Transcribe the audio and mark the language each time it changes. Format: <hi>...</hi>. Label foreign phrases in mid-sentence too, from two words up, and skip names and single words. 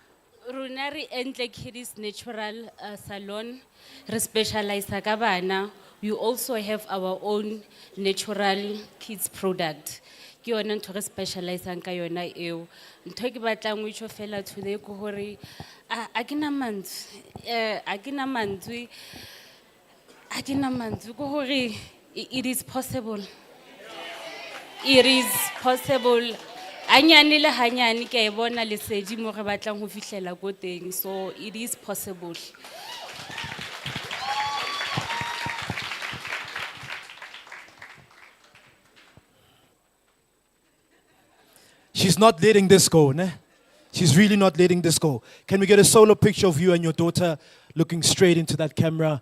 <en>Runari Entle Kiddies Natural Salon,</en> <st>re specialize ka bana</st> <en>we also have our own natural kids product.</en> <st>Ke yona ntho re specialize-ang ka yona eo. Ntho e ke batlang ho itjho fela today ke hore a ke na mantswe ke hore</st> <en>it is possible. It is possible.</en> <st>Anyane le hanyane ke a bona lesedi mo re batlang ho fihlela go teng,</st> <en>so it is possible. She's not letting this go, ne? She's really not letting this go. Can we get a solo picture of you and your daughter looking straight into that camera?</en>